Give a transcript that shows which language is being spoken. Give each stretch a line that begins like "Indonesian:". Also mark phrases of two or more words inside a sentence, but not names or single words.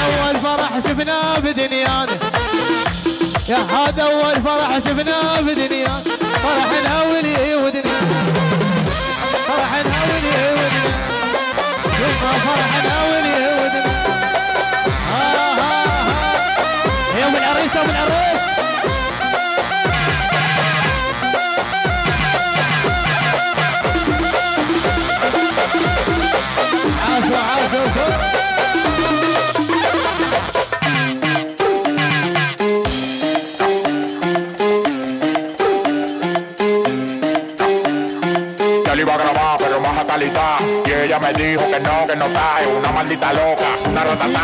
Arabic: اول فرح شفناه بدنيانا يا هذا اول فرح شفناه بدنيانا فرحنا ولي ودنا فرحنا ولي ودنا يما فرحنا ولي ودنا يا ام العريس يا ام العريس عاشوا عاشوا
Spanish: Iba a grabar, pero más fatalidad. Y ella me dijo que no está, es una maldita loca, una ratata.